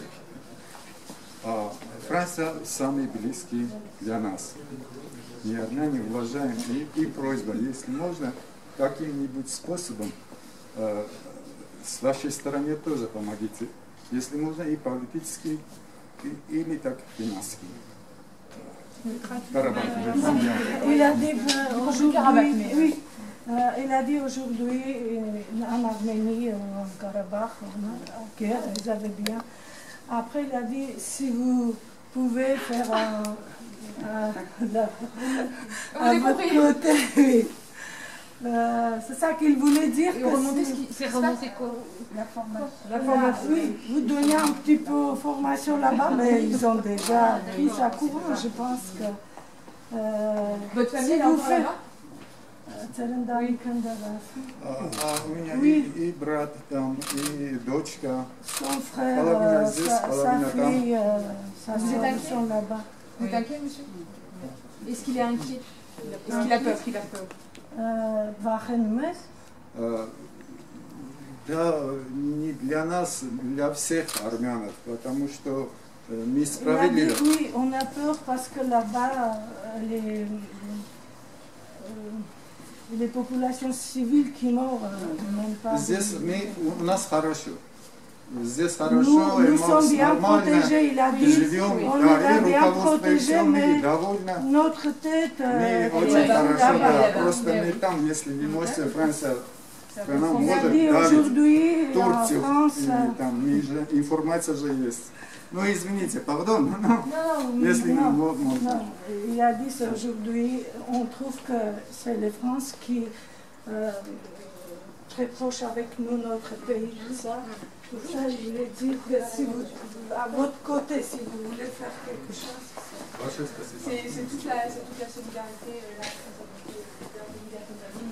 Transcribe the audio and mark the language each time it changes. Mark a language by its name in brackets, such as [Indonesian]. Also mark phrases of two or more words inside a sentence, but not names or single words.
[Russian] А Франция самый близкий для нас. И армяне уважаем. И просьба, если можно, каким-нибудь способом с вашей стороны тоже помогите. Если можно, и политически, или так финансово. [French] Il a dit aujourd'hui, oui, il a dit aujourd'hui en Arménie, en Karabakh, en guerre, ils avaient bien. Après, il a dit si vous pouvez faire à votre côté, oui. C'est ça qu'il voulait dire. Et remonter c'est remonter quoi? La formation. Oui, vous donnez un petit peu de formation là-bas, mais ils ont déjà pris ça courant, je pense que. Votre famille est encore là-bas? [Russian] У меня и брат там, и дочка. [French] Son frère, sa fille, sa soeur sont là-bas. Vous êtes inquiet, monsieur? Est-ce qu'il est inquiet? Est-ce qu'il a peur? Qu'il a peur? [Russian] Да, не для нас, для всех армянов, потому что мы справедливы. [French] Oui, on a peur parce que là-bas, les populations civiles qui meurent, même pas. [Russian] Здесь у нас хорошо. Здесь хорошо, [French] nous sommes bien protégés, il a dit. [Russian] Живем, [French] On est bien protégés, mais [Russian] довольно. [French] notre tête [Russian] Мы очень хорошо, да, просто мы там, если вы можете, Франция, страна может давить Турцию, там, информация же есть. Ну, извините, pardon, если можно. [French] Il a dit aujourd'hui, on trouve que c'est la France qui est très proche avec nous, notre pays, tout ça. Pour ça, je voulais dire que si vous, à votre côté, si vous voulez faire quelque chose. C'est toute la solidarité, la responsabilité de la famille.